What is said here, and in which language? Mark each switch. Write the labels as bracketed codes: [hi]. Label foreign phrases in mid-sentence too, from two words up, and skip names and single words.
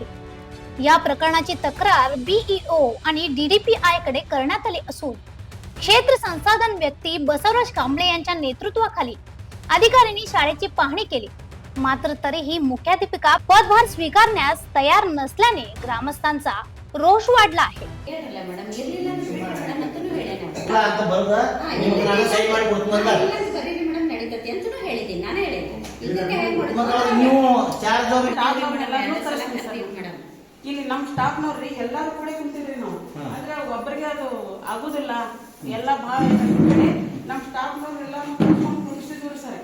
[mr] या प्रकरणाची तक्रार बीईओ आणि डीडीपीआय कडे करण्यात आली असून क्षेत्र संसाधन व्यक्ती बसवराज कांबळे यांच्या नेतृत्वाखाली अधिकाऱ्यांनी शाळेची पाहणी केली, मात्र तरीही मुख्याध्यापिका पदभार स्वीकारण्यास तयार नसल्याने ग्रामस्थांचा रोष वाढला आहे। [kn] ಇಲ್ಲಿ ನಮ್ಮ ಸ್ಟಾಫ್ನವ್ರಿ ಎಲ್ಲಾರು ಕೂಡ ಕುಂತಿದ್ರಿ ನಾವು, ಅಂದ್ರೆ ಒಬ್ಬರಿಗೆ ಅದು ಆಗುದಿಲ್ಲ, ಎಲ್ಲ ಭಾಳ ನಮ್ಮ ಸ್ಟಾಫ್ನವ್ರು ಎಲ್ಲಾರು ಕುಡಿಸಿದ್ವಿ ಸರ್।